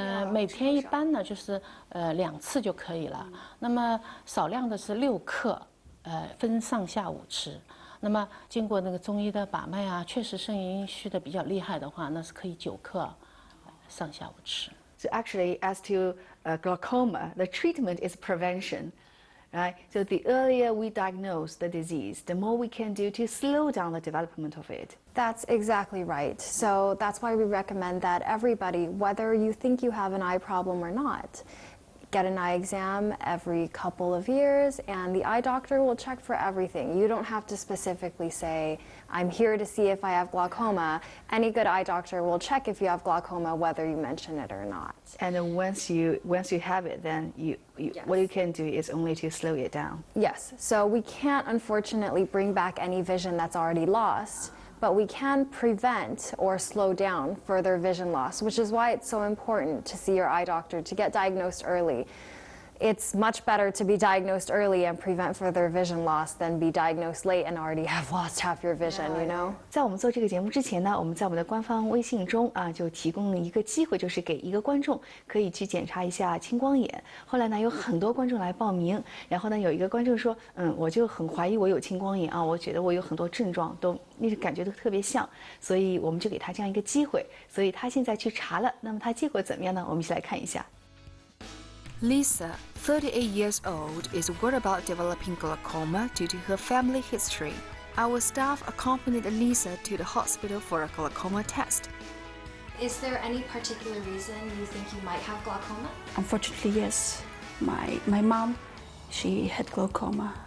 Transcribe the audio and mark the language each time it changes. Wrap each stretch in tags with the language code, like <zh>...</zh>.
<zh>每天一般呢就是2次就可以了。那么少量的是6克，分上下午吃。那么经过那个中医的把脉啊，确实肾阴虚的比较厉害的话，那是可以9克，上下午吃。</zh> <en>So actually, as to glaucoma, the treatment is prevention, right? So the earlier we diagnose the disease, the more we can do to slow down the development of it. That's exactly right. So that's why we recommend that everybody, whether you think you have an eye problem or not, get an eye exam every couple of years, and the eye doctor will check for everything. You don't have to specifically say, I'm here to see if I have glaucoma. Any good eye doctor will check if you have glaucoma, whether you mention it or not. And then once you have it, then yes. What you can do is only to slow it down. Yes. So we can't, unfortunately, bring back any vision that's already lost, but we can prevent or slow down further vision loss, which is why it's so important to see your eye doctor, to get diagnosed early. It's much better to be diagnosed early and prevent further vision loss than be diagnosed late and already have lost half your vision, you know?</en> <zh>在我们做这个节目之前呢，我们在我们的官方微信中就提供了一个机会，就是给一个观众可以去检查一下青光眼。后来呢，有很多观众来报名，然后呢，有一个观众说，我就很怀疑我有青光眼啊，我觉得我有很多症状都感觉都特别像，所以我们就给他这样一个机会，所以他现在去查了，那么他结果怎么样呢？我们一起来看一下。</zh> <en>Lisa, 38 years old, is worried about developing glaucoma due to her family history. Our staff accompanied Lisa to the hospital for a glaucoma test. Is there any particular reason you think you might have glaucoma? Unfortunately, yes. My mom, she had glaucoma.</en>